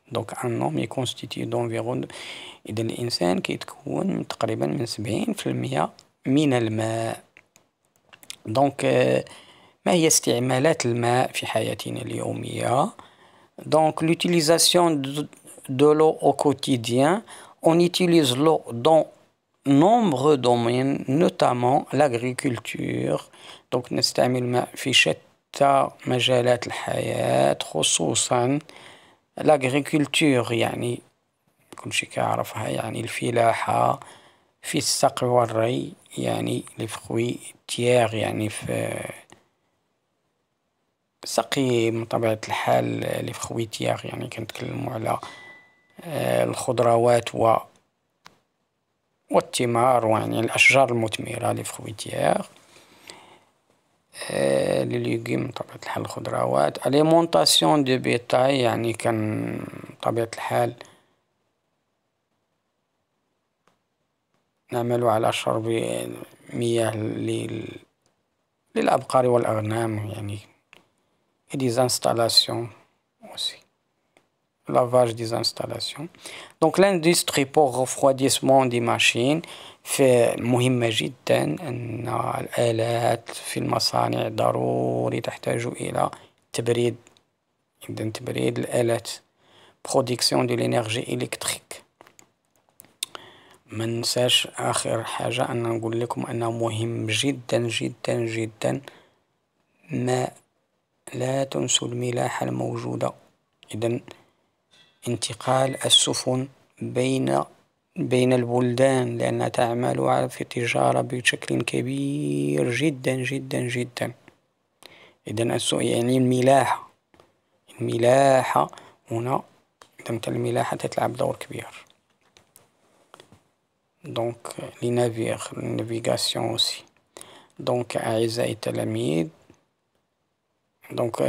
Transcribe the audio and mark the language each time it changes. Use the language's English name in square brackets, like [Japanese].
[French] Donc un homme est constitué d'environ، [Arabic] إذا الإنسان كيتكون تقريبا من 70% من الماء. دونك ما هي استعمالات الماء في حياتنا اليومية؟ [French] Donc l'utilisation de l'eau au quotidien, on utilise l'eau dans nombreux domaines, notamment l'agriculture. [Arabic] Donc نستعمل الماء في شتى مجالات الحياة، خصوصا l'agriculture، يعني كل شيء كيعرفها، يعني الفلاحة، في السقي والري، يعني لي فخوي تيير، يعني في سقي من طبيعة الحال لي فخوي تيير، يعني كنتكلموا على الخضروات والثمار، يعني الأشجار المثمرة لي فخوي تيير، لي ليغوم من طبيعة الحال الخضروات، أليمونطاسيون دو بيتاي، يعني كان طبيعة الحال نعمل على شرب مياه للأبقار والأغنام، يعني [French] des installations aussi, lavage des installations. Donc l'industrie pour refroidissement des machines [Arabic] مهمة جدا. أن الآلات في المصانع ضروري تحتاج إلى تبريد، إذن تبريد الآلات، [French] production de l'énergie électrique. [Arabic] ما ننساش آخر حاجة أن نقول لكم أنه مهم جدا جدا جدا ما لا تنسوا الملاحة الموجودة. إذن انتقال السفن بين البلدان، لأنها تعمل في التجارة بشكل كبير جدا جدا جدا. إذن يعني الملاحة هنا، إذن الملاحة تلعب دور كبير. [French] Donc les navires, la navigation aussi. Donc [Arabic] أعزائي التلاميذ، [French] donc